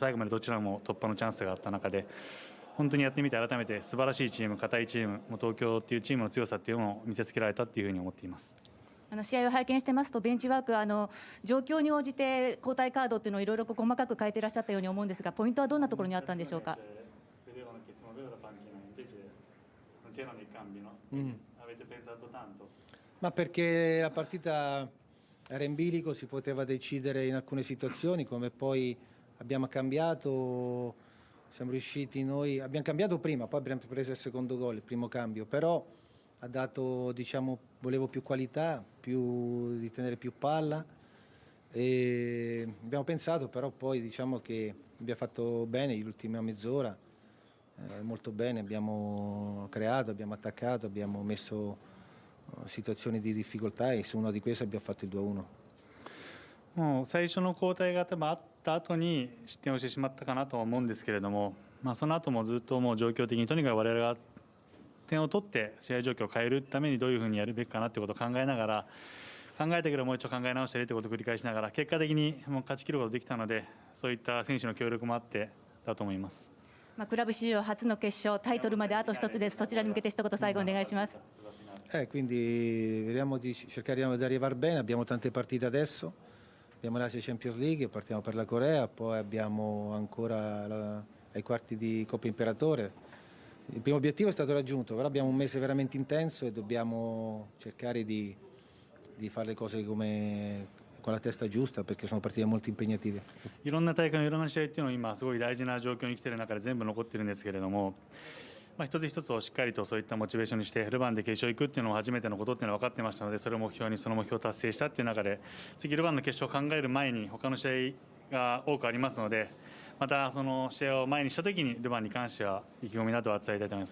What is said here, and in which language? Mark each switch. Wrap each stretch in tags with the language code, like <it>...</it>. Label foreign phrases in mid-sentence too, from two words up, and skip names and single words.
<ja>最後までどちらも突破のチャンスがあった中で、本当にやってみて改めて素晴らしいチーム、堅いチーム、もう東京っていうチームの強さっていうのを見せつけられたっていう風に思っています。試合を拝見してますとベンチワーク状況に応じて交代カードっていうのをいろいろ細かく変えていらっしゃったように思うんですが、ポイントはどんなところにあったんでしょうか。</ja> <it>Ma perché la partita era in bilico, si poteva decidere in alcune situazioni, come poi abbiamo cambiato, siamo riusciti noi, abbiamo cambiato prima, poi abbiamo preso il secondo gol, il primo cambio, però ha dato, diciamo, volevo più qualità, di tenere più palla e abbiamo pensato, però poi diciamo che abbiamo fatto bene l'ultima mezz'ora, molto bene, abbiamo creato, abbiamo attaccato, abbiamo messo situazioni di difficoltà e su una di queste abbiamo fatto il 2-1.</it> <ja>もう最初の交代が多分あった後に失点をしてしまったかなとは思うんですけれども、その後もずっともう状況的にとにかく我々が点を取って試合状況を変えるためにどういうふうにやるべきかなということを考えながら、考えたけどもう一度考え直したりということを繰り返しながら結果的にもう勝ち切ることができたので、そういった選手の協力もあってだと思います。クラブ史上初の決勝、タイトルまであと一つです。そちらに向けて一言最後お願いします。</ja> <it>Quindi cercheremo di arrivare bene, abbiamo tante partite adesso, abbiamo l'Asia Champions League, partiamo per la Corea, poi abbiamo ancora ai quarti di Coppa Imperatore. Il primo obiettivo è stato raggiunto, però abbiamo un mese veramente intenso e dobbiamo cercare di fare le cose con la testa giusta perché sono partite molto impegnative.</it> <ja>いろんな大会のいろんな試合っていうのは今すごい大事な状況に来ている中で全部残っているんですけれども、一つ一つをしっかりとそういったモチベーションにしてルヴァンで決勝行くっていうのも初めてのことっていうのは分かってましたので、それを目標にその目標を達成したっていう中で次ルヴァンの決勝を考える前に他の試合が多くありますので、またその試合を前にした時にルヴァンに関しては意気込みなどは伝えたいと思います。</ja>